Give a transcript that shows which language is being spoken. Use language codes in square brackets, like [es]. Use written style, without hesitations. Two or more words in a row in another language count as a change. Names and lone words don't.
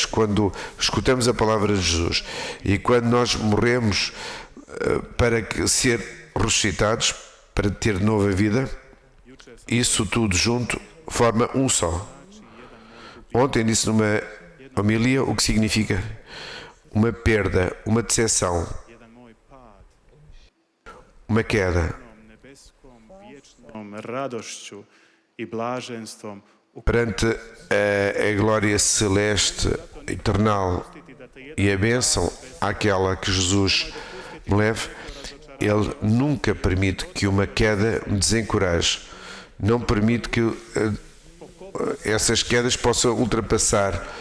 [pt] Quando escutamos a palavra de Jesus e quando nós morremos para ser ressuscitados, para ter nova vida, isso tudo junto forma um só. Ontem disse numa homilia o que significa uma perda, uma decepção, uma queda. [hr] Radošću i blaženstvom [pt] Perante a glória celeste, eternal e a bênção àquela que Jesus me leve, Ele nunca permite que uma queda me desencoraje. Não permite que essas quedas possam ultrapassar.